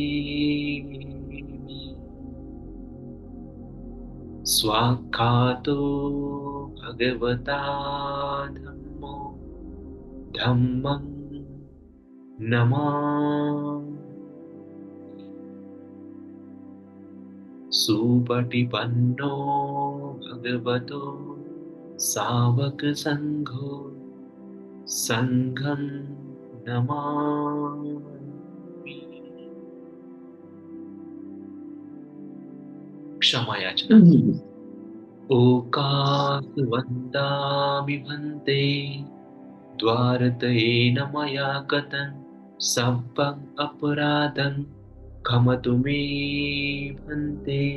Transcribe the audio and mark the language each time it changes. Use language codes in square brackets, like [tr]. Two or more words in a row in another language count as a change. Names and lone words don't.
[pi] स्वाक्खातो भगवता धम्मो धम्मं नमामि। सुपटिपन्नो भगवतो सावक संघो संघं नमामि। [hi] क्षमा याचना। [pi] ओकास वन्दामि भन्ते द्वारतयेन मया गतं सब्बं अपराधं क्षमतु मे भन्ते।